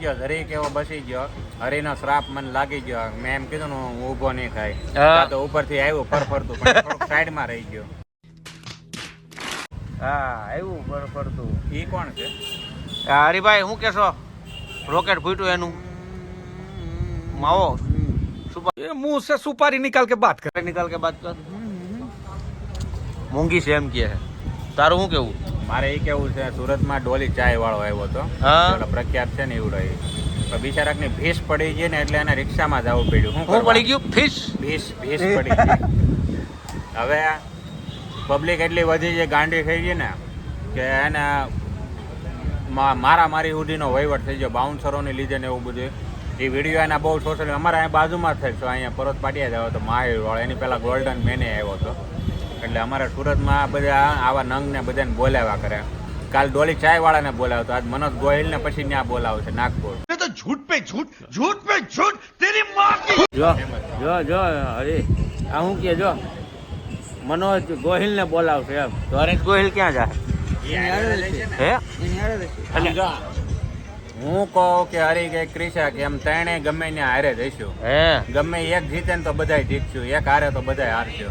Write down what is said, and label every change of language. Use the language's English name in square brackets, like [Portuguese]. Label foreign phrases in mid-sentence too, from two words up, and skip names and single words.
[Gujarati] ગયો? હરી કેવો બસી ગયો. હરીનો શ્રાપ મને લાગી ગયો. મેં એમ કીધું ને હું ઊભો નહીં થાય, તો ઉપરથી આવ્યું ફરતું પણ થોડુંક સાઈડમાં રહી ગયો. હા આવ્યું ફરતું. ઈ કોણ છે? હરીભાઈ શું કહેશો? રોકેટ ફૂટ્યું એનું માવો [Hindi] मुंह से सुपारी निकाल के बात कर. निकाल के बात कर. [Gujarati] મોંઘી છે એમ કે. તારું શું કેવું? મારે એ કેવું છે, સુરતમાં ડોલી ચાય વાળો આવ્યો હતો, પ્રખ્યાત છે ને એવું રહ્યું. બિચારાક ની ભીસ પડી ગઈ ને એટલે એને રિક્ષામાં જવું પડ્યું. શું પડી ગયું? ભીસ ભીસ પડી ગઈ. હવે પબ્લિક એટલી વધી છે, ગાંડી થઈ ગઈ ને કે એને મારી સુધીનો વહીવટ થઈ ગયો, બાઉન્સરોને લીધે ને એવું બધું. એ વિડીયો એના બહુ સોશિયલ, અમારા અહીંયા બાજુમાં જ થાય. અહીંયા પરત પાટિયા જ આવ્યો હતો મહાવીર વાળો, એની પહેલાં ગોલ્ડન મેને આવ્યો હતો. એટલે અમારા સુરતમાં બધા આવા નંગને બધાને બોલાવ્યા કરે. કાલ ડોલી ચાય વાળાને બોલાવતો, આજ મનોજ ગોહિલ ને પછી ત્યાં બોલાવશે નાગપુર. [Hindi] तो झूठ पे झूठ तेरी माँ की. [Gujarati] જો હરી આ શું કે, જો મનોજ ગોહિલ ને બોલાવશે એમ. તો હરેશ ગોહિલ ક્યાં જાય? હે હું કહું કે હરી કે ક્રિશા કે એમ ત્રણે ગમે ને હારે જઈશું. હે ગમે એક જીતે ને તો બધાય જીતશું, એક હારે તો બધાય હારશું.